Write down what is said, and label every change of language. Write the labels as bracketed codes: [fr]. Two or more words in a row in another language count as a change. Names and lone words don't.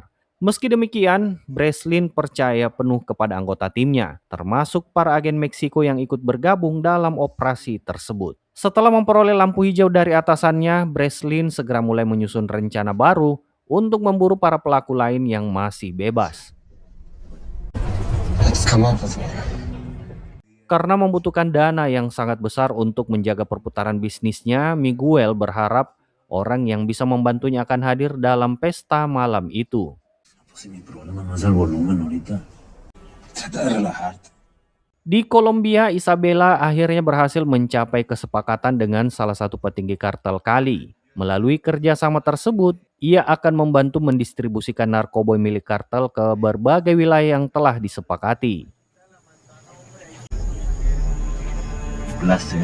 [id] Meski demikian, Breslin percaya penuh kepada anggota timnya, termasuk para agen Meksiko yang ikut bergabung dalam operasi tersebut. Setelah memperoleh lampu hijau dari atasannya, Breslin segera mulai menyusun rencana baru untuk memburu para pelaku lain yang masih bebas. [en] Let's come up with more. [id] Karena membutuhkan dana yang sangat besar untuk menjaga perputaran bisnisnya, Miguel berharap orang yang bisa membantunya akan hadir dalam pesta malam itu. [es] Pues mi problema no es el volumen ahorita. Trata de relajarte. [id] Di Kolombia, Isabella akhirnya berhasil mencapai kesepakatan dengan salah satu petinggi kartel Cali. Melalui kerjasama tersebut, ia akan membantu mendistribusikan narkoba milik kartel ke berbagai wilayah yang telah disepakati. [es] Placer.